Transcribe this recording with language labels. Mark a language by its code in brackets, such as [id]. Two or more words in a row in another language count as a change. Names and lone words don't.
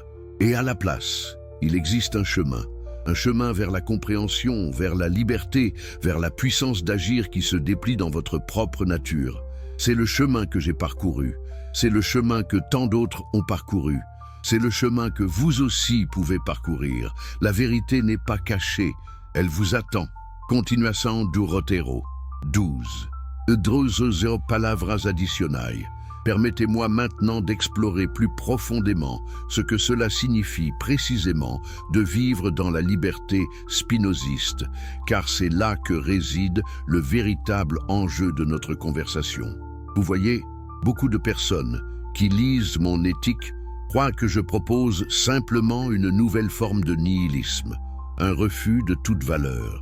[fr] Et à la place, il existe un chemin vers la compréhension, vers la liberté, vers la puissance d'agir qui se déplie dans votre propre nature. C'est le chemin que j'ai parcouru, c'est le chemin que tant d'autres ont parcouru, c'est le chemin que vous aussi pouvez parcourir. La vérité n'est pas cachée, elle vous attend. [pt] Continuação do roteiro. 12. Drozeo palavras adicionais. [fr] Permettez-moi maintenant d'explorer plus profondément ce que cela signifie précisément de vivre dans la liberté spinoziste, car c'est là que réside le véritable enjeu de notre conversation. Vous voyez, beaucoup de personnes qui lisent mon éthique croient que je propose simplement une nouvelle forme de nihilisme, un refus de toute valeur.